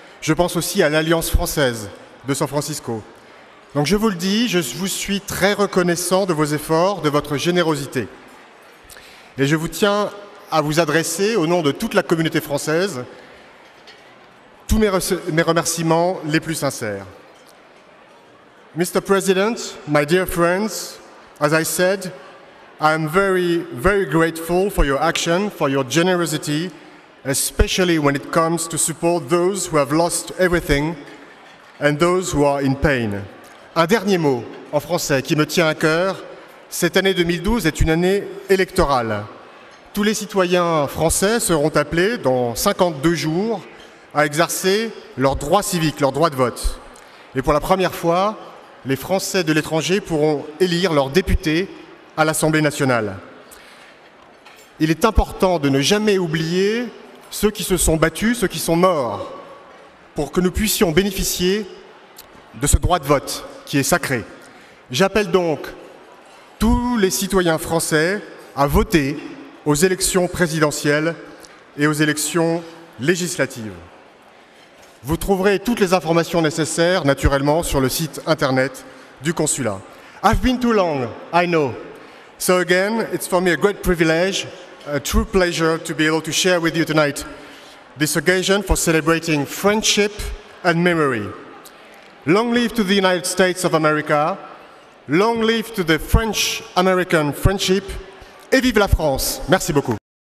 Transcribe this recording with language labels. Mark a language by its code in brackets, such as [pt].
[fr] Je pense aussi à l'Alliance française de San Francisco. Donc je vous le dis, je vous suis très reconnaissant de vos efforts, de votre générosité. Et je vous tiens à vous adresser au nom de toute la communauté française tous mes remerciements les plus sincères. [en] Mr. President, my dear friends, as I said, I am very, very grateful for your action, for your generosity, especially when it comes to support those who have lost everything and those who are in pain. [fr] Un dernier mot en français qui me tient à cœur. Cette année 2012 est une année électorale. Tous les citoyens français seront appelés dans 52 jours à exercer leur droit civique, leur droit de vote. Et pour la première fois, les Français de l'étranger pourront élire leurs députés à l'Assemblée nationale. Il est important de ne jamais oublier ceux qui se sont battus, ceux qui sont morts, pour que nous puissions bénéficier de ce droit de vote qui est sacré. J'appelle donc tous les citoyens français à voter aux élections présidentielles et aux élections législatives. Vous trouverez toutes les informations nécessaires, naturellement, sur le site internet du consulat. [en] I've been too long, I know. So again, it's for me a great privilege, a true pleasure to be able to share with you tonight this occasion for celebrating friendship and memory. Long live to the United States of America, long live to the French-American friendship, [fr] et vive la France. Merci beaucoup.